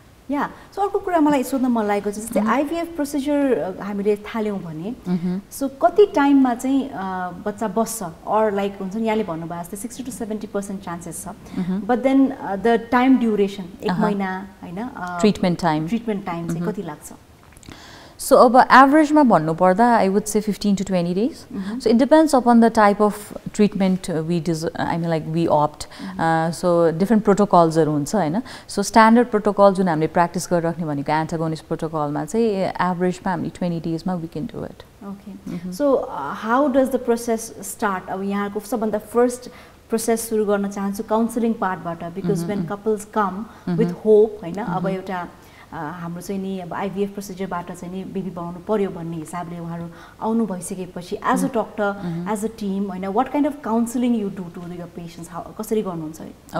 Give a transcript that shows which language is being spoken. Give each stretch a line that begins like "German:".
Nepali: या so अर्को कुरा मलाई सोध्न मन लागेको छ जस्तै आइभीएफ प्रोसिजर हामीले थाल्यौँ भने सो कति टाइममा चाहिँ बच्चा बस्छ अर लाइक हुन्छ नि यहाँले भन्नुभयो जस्तै 60 to 70% चान्सेस छ
English: but then the time duration
Nepali: 1 महिना हैन
English: treatment time
Nepali: चाहिँ कति लाग्छ
English: So
Nepali: अब एभरेजमा भन्नुपर्दा
English: I would say 15 to 20 days. So it depends upon the type of treatment we opt. So different protocols
Nepali: हुन्छ हैन. So standard protocol जुन हामीले प्र्याक्टिस गरिराख्ने भनेको एन्टागोनिस्ट प्रोटोकलमा चाहिँ एभरेजमा हामीले 20 daysमा
English: we can do it. Okay. So how does the process start?
Nepali: अब यहाँको सबभन्दा फर्स्ट प्रोसेस सुरु गर्न चाहन्छु counselling पार्टबाट
English: because when couples come with hope
Nepali: हैन अब एउटा हाम्रो चाहिँ नि अब आइभीएफ प्रोसिजरबाट चाहिँ नि बेबी बनाउनु पर्यो भन्ने हिसाबले उहाँहरू आउनु भइसकेपछि
English: as a doctor as a team
Nepali: हैन
English: what kind of counselling you do to the patients
Nepali: कसरी गर्नुहुन्छ